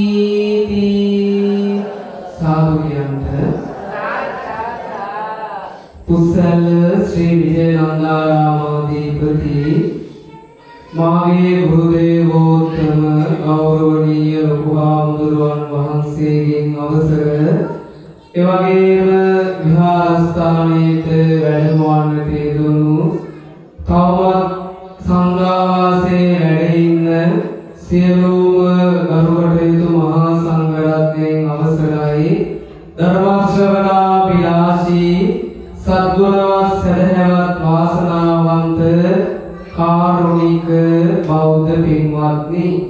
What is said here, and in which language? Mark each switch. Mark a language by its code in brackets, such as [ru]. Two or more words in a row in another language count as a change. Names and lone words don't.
[si] සාධුයන්ත කුශල ශ්‍රී විජයනන්දාරාමාධිපති මාගේ ගුරුදේවෝත්තම ගෞරවනීය लघुहामुදුරුවන් වහන්සේගෙන් අවසර එවැගේම විහාරස්ථානයේත වැඩමවන්නට යෙදුණු තවමත් සංඝාවාසයේ වැඩ ඉන්න සියලුම ගරුකටයුතු මහා සංඝරත්නයන් අවසරයි ධර්ම ශ්‍රවණාභිලාෂී සද්ගුණවත් සදහැවත් වාසනාවන්ත කාරුණික බෞද්ධ පින්වත්නි